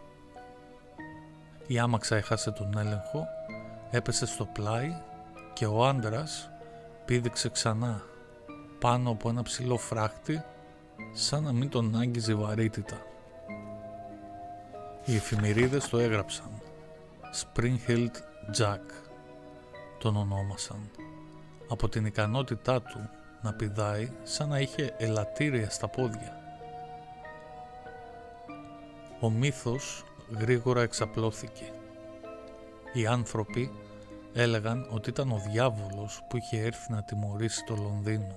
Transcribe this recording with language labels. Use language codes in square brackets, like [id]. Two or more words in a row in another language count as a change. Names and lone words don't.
[el] Η άμαξα έχασε τον έλεγχο, έπεσε στο πλάι και ο άντρας πήδηξε ξανά πάνω από ένα ψηλό φράχτη, σαν να μην τον άγγιζε βαρύτητα. Οι εφημερίδες το έγραψαν. Spring-heeled Jack τον ονόμασαν, από την ικανότητά του να πηδάει σαν να είχε ελαττήρια στα πόδια. Ο μύθος γρήγορα εξαπλώθηκε. Οι άνθρωποι έλεγαν ότι ήταν ο διάβολος που είχε έρθει να τιμωρήσει το Λονδίνο.